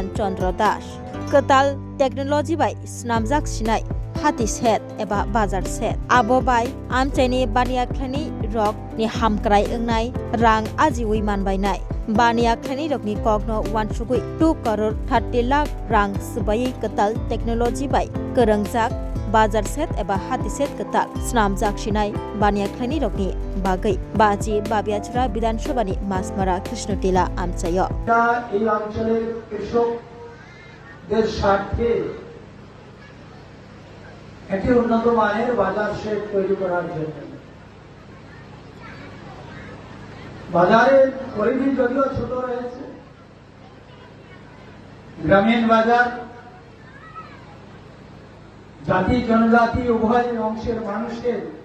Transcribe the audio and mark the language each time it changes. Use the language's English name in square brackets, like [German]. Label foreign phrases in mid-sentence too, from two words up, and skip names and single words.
[Kok Borok] Chandra Das ketal technology bai snamjak sinai hati set eba bazar set abo bai amchaini bania khlani rok ni hamkrai engnai rang ajiwi manbainai bania khlani rokni kokno wansugui 2 crore 30 lakh rang sbayai ketal technology bai kerengjak bazar set eba hati set ketal snamjak sinai bania khlani rokni bagai baji babiachura বিধানসভা ni masmara Krishnatila amchayo [Bangla] এই অঞ্চলের কৃষকদের স্বার্থে একটি উন্নত মানের বাজার শেড তৈরি করার জন্য বাজারের পরিধি যদিও ছোট রয়েছে গ্রামীণ বাজার জাতি জনজাতি উভয় অংশের মানুষের